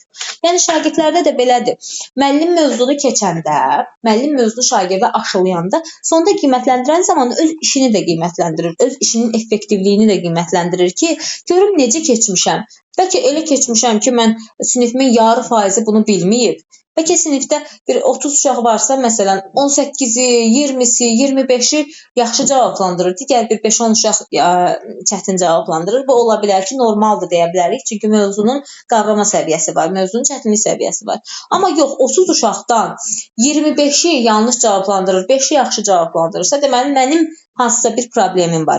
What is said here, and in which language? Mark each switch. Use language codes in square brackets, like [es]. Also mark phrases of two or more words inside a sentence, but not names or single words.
[az] Yəni şagirdlərdə də belədir. Müəllim mövzunu keçəndə, müəllim mövzunu şagirdə aşılayanda, sonda qiymətləndirən zaman öz işini də qiymətləndirir, öz işinin effektivliyini də qiymətləndirir ki, görüm necə keçmişəm. Bəlkə elə keçmişəm ki, mən sinifimin yarı faizi bunu bilməyib. Bəlkə sinifdə bir 30 uşaq varsa, məsələn, 18-i, 20-si, 25-i yaxşı cavablandırır. Digər bir 5-10 uşaq çətin cavablandırır. Bu ola bilər ki, normaldır deyə bilərik. Çünki mövzunun qavrama səviyyəsi var, mövzunun çətinlik səviyyəsi var. Amma yox, 30 uşaqdan 25-i yanlış cavablandırır, 5-i yaxşı cavablandırırsa, deməli mənim hansısa bir problemim var.